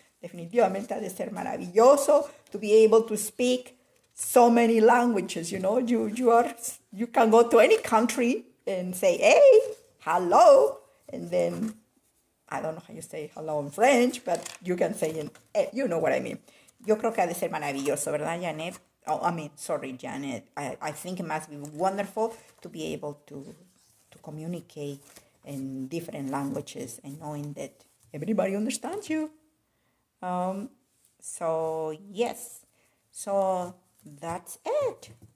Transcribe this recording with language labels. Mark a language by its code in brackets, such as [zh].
[es] Definitivamente ha de ser maravilloso [en] to be able to speak so many languages. You know, you can go to any country and say, hey, hello, and then I don't know how you say hello in French, but you can say you know what I mean. [es] Yo creo que ha de ser maravilloso, ¿verdad, Janet? [en] Sorry, Janet. I think it must be wonderful to be able to communicate in different languages and knowing that everybody understands you. So yes, so that's it.